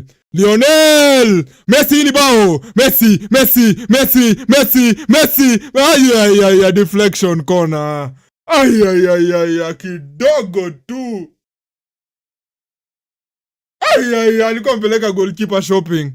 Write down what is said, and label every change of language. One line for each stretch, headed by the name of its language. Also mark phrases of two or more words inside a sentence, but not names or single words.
Swahili: Lionel! Messi ni bao! Messi! Messi! Messi! Messi! Messi!
English: Ay, deflection corner. Ay,
Swahili: kidogo tu. Ay, alikuwa mpeleka
English: goalkeeper shopping.